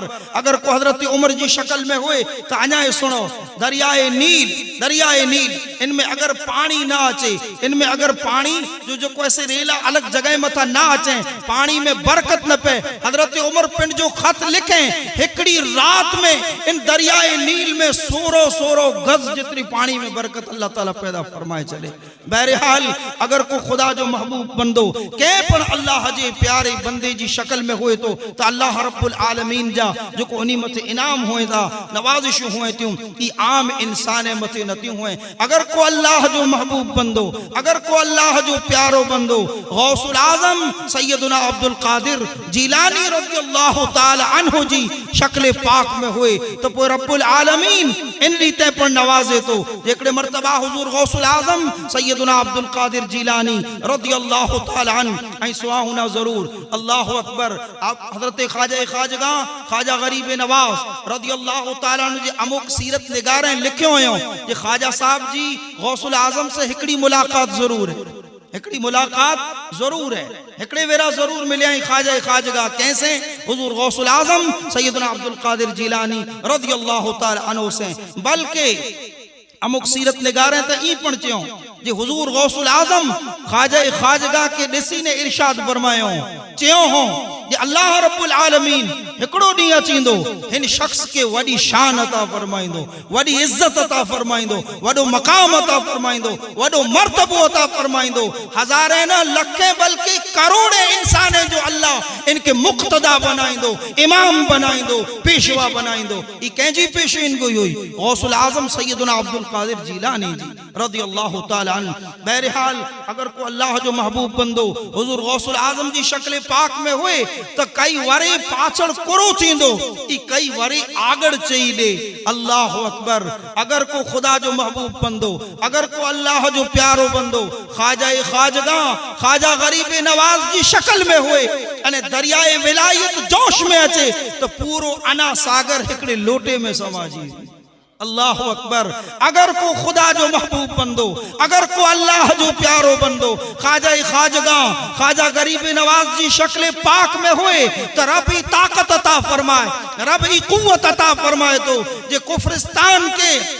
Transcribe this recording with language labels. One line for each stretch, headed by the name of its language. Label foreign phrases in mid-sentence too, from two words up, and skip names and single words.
Sindhi: अगर को हजरत उमर जी शक्ल में हुए तो अञा सुनो, दरियाए नील इनमें अगर पानी ना अचे, इनमें अगर पानी जो को ऐसे रेला अलग जगह मथा ना अचे, पानी में बरकत न पे, हजरत उमर पिंड जो खत लिखे हिकड़ी रात में इन दरियाए नील में 100 गज जितनी पानी में बरकत अल्लाह ताला पैदा फरमाए चले। बहरहाल अगर को खुदा जो महबूब बंदो के पण अल्लाह जे प्यारे बंदे जी शक्ल में हुए तो
Arabic: الله رب العالمين
Sindhi: जा जो को उन्हीं मथे इनाम हुए था, नवाजिश हुए त्यों ई आम इंसान मथे न त्यों हुए। अगर को अल्लाह जो महबूब बंदो, अगर को अल्लाह जो प्यारो बंदो गौसुल आजम सैयदना अब्दुल कादिर जिलानी
Arabic: رضي الله تعالى عنه
Sindhi: जी शक्ल पाक में हुए तो पोइ
Arabic: رب العالمين
Sindhi: इन रीते पर नवाजे तो जेकड़े मर्तबा हुजूर गौसुल आजम सैयदना अब्दुल कादिर जिलानी
Arabic: رضي الله تعالى عنه
Sindhi: ऐं सुवाहुना जरूर।
Arabic: الله أكبر.
Sindhi: आप हजरत ख्वाजा गरीब नवाज
Arabic: رضي الله تعالى عنه
Sindhi: जे अमुक सीरत निगारें लिखियो हुयो जे ख्वाजा साहब जी गौसुल आजम से हिकड़ी मुलाकात जरूर है, हिकड़ी मुलाकात जरूर है, हिकड़े वेरा जरूर मिले ख्वाजा कैसे हुजूर गौसुल आजम सैयदना अब्दुल कादिर जिलानी
Arabic: رضي الله تعالى عنه
Sindhi: से। बल्कि अमुक सीरत निगारें तो ई पण चयो जे हुजूर गौसुल आजम ख्वाजा के दिसी ने इरशाद फरमायो चयो हो जे
Arabic: الله رب العالمين
Sindhi: हिकड़ो डी अचींदो इन शख्स के वडी शान अता फरमाइंदो, वडी इज्जत अता फरमाइंदो, वडो मकाम अता फरमाइंदो, वडो मर्तबो अता फरमाइंदो। हजारे न लखे बल्कि करोड़े इंसान जो अल्लाह इनके मुक्तदा बनाइंदो, इमाम बनाइंदो, पेशवा बनाइंदो। ई कंहिंजी पेशवेन को हुई गौसुल आजम सैयदना अब्दुल कादिर जिलानी जी
Arabic: رضي الله تعالى عنه.
Sindhi: बहरहाल अगर को अल्लाह जो महबूब बंदो हुजूर गौसुल आजम जी शक्ल पाक में हुए तो कई वरे पाछड़ कुरो थींदो, ई कई वरे आगड़ चई दे।
Arabic: الله أكبر.
Sindhi: अगर को खुदा जो महबूब बंदो, अगर को अल्लाह जो प्यारो बंदो ख्वाजा गरीब नवाज जी शक्ल में हुए अने दरियाए विलायत जोश में अचे तो पूरो अना सागर हिकड़े लोटे में समाजी।
Arabic: الله أكبر.
Sindhi: अगर को खुदा जो महबूब बंदो, अगर को अल्लाह जो प्यारो बंदो ख्वाजा गरीब नवाज जी शक्ल पाक में हुए तो रब ही ताकत अता फरमाए, रब ही कुव्वत अता फरमाए तो जे कुफ्रिस्तान के